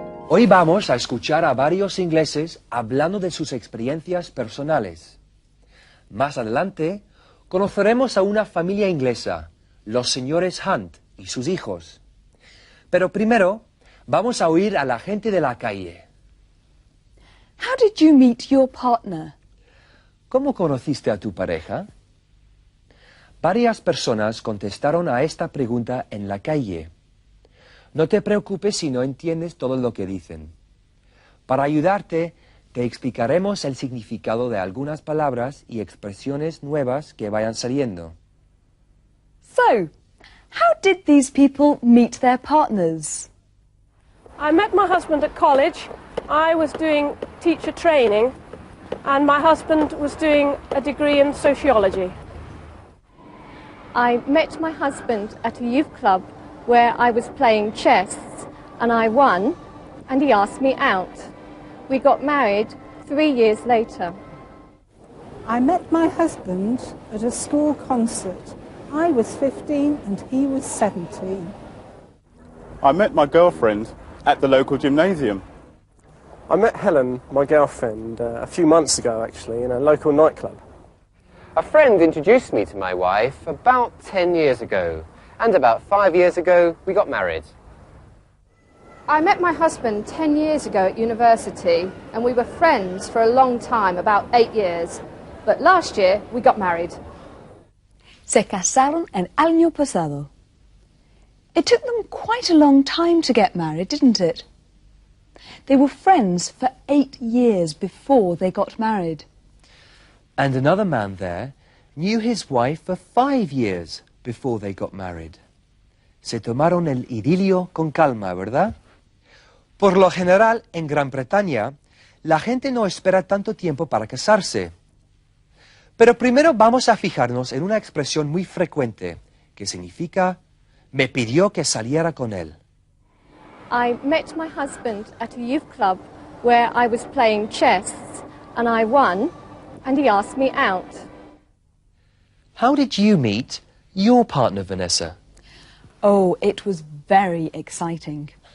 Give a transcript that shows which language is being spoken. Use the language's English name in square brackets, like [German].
[Spanish] Hoy vamos a escuchar a varios ingleses hablando de sus experiencias personales. Más adelante, conoceremos a una familia inglesa, los señores Hunt y sus hijos. Pero primero, vamos a oír a la gente de la calle. [English] How did you meet your partner? [Spanish] ¿Cómo conociste a tu pareja? Varias personas contestaron a esta pregunta en la calle. No te preocupes si no entiendes todo lo que dicen. Para ayudarte, te explicaremos el significado de algunas palabras y expresiones nuevas que vayan saliendo. [English] So, how did these people meet their partners? I met my husband at college. I was doing teacher training, and my husband was doing a degree in sociology. I met my husband at a youth club where I was playing chess, and I won, and he asked me out. We got married 3 years later. I met my husband at a school concert. I was 15 and he was 17. I met my girlfriend at the local gymnasium. I met Helen, my girlfriend, a few months ago actually, in a local nightclub. A friend introduced me to my wife about 10 years ago, and about 5 years ago we got married. I met my husband 10 years ago at university, and we were friends for a long time, about 8 years. But last year we got married. [Spanish] Se casaron el año pasado. [English] It took them quite a long time to get married, didn't it? They were friends for 8 years before they got married. And another man there knew his wife for 5 years before they got married. [Spanish] Se tomaron el idilio con calma, ¿verdad? Por lo general, en Gran Bretaña, la gente no espera tanto tiempo para casarse. Pero primero vamos a fijarnos en una expresión muy frecuente, que significa, me pidió que saliera con él. [English] I met my husband at a youth club where I was playing chess, and I won, and he asked me out. How did you meet your partner, Vanessa? Oh, it was very exciting.